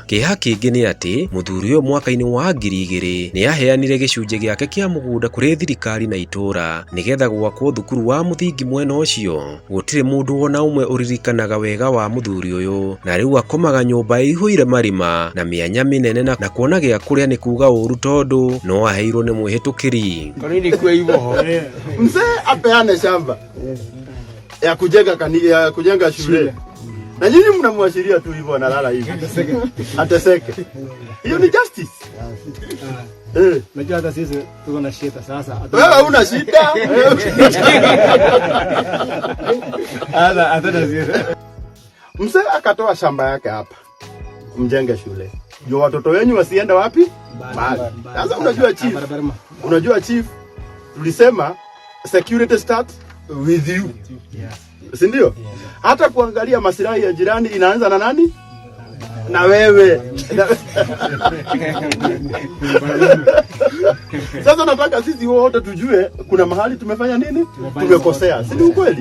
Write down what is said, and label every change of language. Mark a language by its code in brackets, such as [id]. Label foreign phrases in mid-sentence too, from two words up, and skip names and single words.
[ki] Kĩeha kĩngĩ nĩ atĩ mũthuri ũyũ mwaka-inĩ wa 2000 nĩ aheanire gĩcunjĩ gĩake kĩa mũgũnda kũrĩ thirikari na itũra nigetha gwakwo thukuru wa mũthingi mwena ũcio. Gũtirĩ mũndũ wona ũmwe ũririkanaga wega wa mũthuri ũyũ na rĩu akomaga nyũmba ĩihũire marima na mĩanya mĩnene na kuona gĩa kũrĩa nĩ kuga ũru tondũ no aheirwo nĩ mwĩhĩtũkĩri. [sw] Mzee apeane shamba ya kujenga shule na nyinyi mnamwashiria tu hivyo analala hivi ateseke. Hiyo ni justice. Najua hata sisi tuko na shida sasa. Wewe una shida? Hata shida. Mzee akatoa shamba yake hapa mjenge shule. Ndio watoto wenyu wasiende wapi? Mbali. Sasa unajua chief tulisema [en] security start with you. [sw] Si ndio? Hata kuangalia maslahi ya jirani inaanza na nani? Na wewe. Sasa nataka sisi wote tujue kuna mahali tumefanya nini? Tumekosea. Si ukweli?